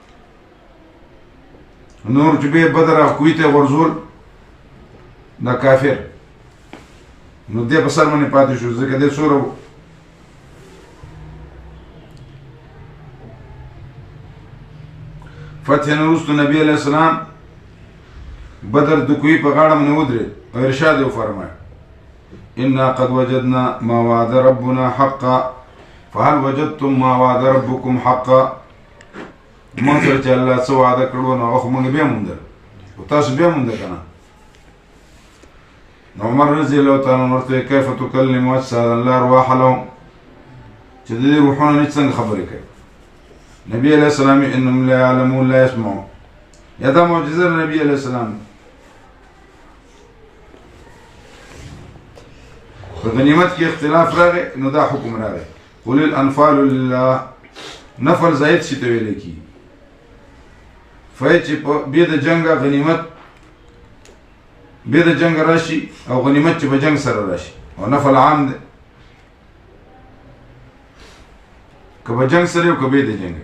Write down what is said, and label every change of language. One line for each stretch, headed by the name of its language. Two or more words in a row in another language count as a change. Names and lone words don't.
Pashto: نور چې بیا بدر او کوی ته ورزول دا کافر، نو دی په سر باندې پاتې شو ځکه دی څوره و. فتح نه وروسته نبي
Arabic: علیه السلام
Pashto: بدر د کوی په غاړه باندې ودرېد او ارشاد یې وفرمایه
Arabic: انا قد وجدنا ما وعد ربنا حقا فهل وجدتم ما وعد ربكم حقا.
Pashto: موږ سره چې الله څه وعده کړو نو هغه خو موږ بیا موندل او تاسو بیا موندل که نه. نو عمر رضی الله تعالی عنه ورته
Arabic: کیف تکلم اجسادا لا ارواح لهم،
Pashto: چې د دې روحونه نه څنګه خبرې کوي.
Arabic: نبی علیہ السلام انهم لا يعلمون لا يسمعون.
Pashto: یا دا معجزه نبی
Arabic: علیہ السلام.
Pashto: په غنیمت کې اختلاف راغی نو دا حکم راغی
Arabic: قل الانفال لله.
Pashto: نفل زائد شي ته ویل کېږي. فای چې بیا د جنګ غنیمت بیا د جنګ راشي او غنیمت چې په جنګ سره راشي او نفل عام دی که په جنګ سره او که بیا د جنګ.